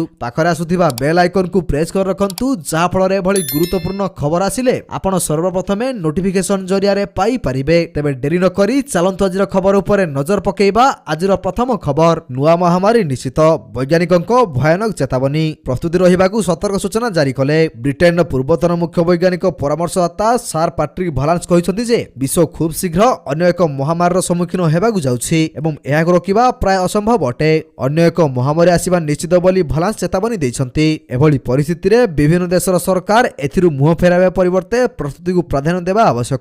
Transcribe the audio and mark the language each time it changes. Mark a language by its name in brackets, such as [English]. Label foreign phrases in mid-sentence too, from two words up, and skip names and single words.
[Odia] ପାଖରେ ଆସୁଥିବା ବେଲ ଆଇକନ କୁ ପ୍ରେସ କରି ରଖନ୍ତୁ, ଯା ଫଳ ରେ ଭଳି ଗୁରୁତ୍ୱପୂର୍ଣ୍ଣ ଖବର ଆସିଲେ ଆପଣ ସର୍ବପ୍ରଥମେ ନୋଟିଫିକେସନ ଜରିଆ ରେ ପାଇ ପାରିବେ। ତେବେ ଡେରି ନ କରି ଚାଲନ୍ତୁ ଆଜିର ଖବର ଉପରେ ନଜର ପକାଇବା। ଆଜିର ପ୍ରଥମ ଖବର, ନୂଆ ମହାମାରୀ ନିଶ୍ଚିତ, ବୈଜ୍ଞାନିକଙ୍କ ଭୟାନକ ଚେତାବନୀ, ପ୍ରସ୍ତୁତ ରହିବାକୁ ସତର୍କ ସୂଚନା ଜାରି କଲେ। ବ୍ରିଟେନ ପୂର୍ବତନ ମୁଖ୍ୟ ବୈଜ୍ଞାନିକ ପରାମର୍ଶଦାତା ସାର ପ୍ୟାଟ୍ରିକ ଭାଲାନ୍ସ କହିଛନ୍ତି ଯେ ବିଶ୍ୱ ଖୁବ ଶୀଘ୍ର ଅନ୍ୟ ଏକ ମହାମାରୀର ସମ୍ମୁଖୀନ ହେବାକୁ ଯାଉଛି ଏବଂ ଏହାକୁ ରୋକିବା ପ୍ରାୟ ଅସମ୍ଭବ ଅଟେ। ଅନ୍ୟ ଏକ ମହାମାରୀ ଆସିବା ନିଶ୍ଚିତ ବୋଲି ଭାଲାନ୍ସ ଚେତାବନୀ ଦେଇଛନ୍ତି। ଏଭଳି ପରିସ୍ଥିତି ରେ ବିଭିନ୍ନ ଦେଶର ସରକାର ଏଥିରୁ ମୁହଁ ଫେରାଇବା ପରିବର୍ତ୍ତେ ପ୍ରସ୍ତୁତି କୁ ପ୍ରାଧାନ୍ୟ ଦେବା ଆବଶ୍ୟକ।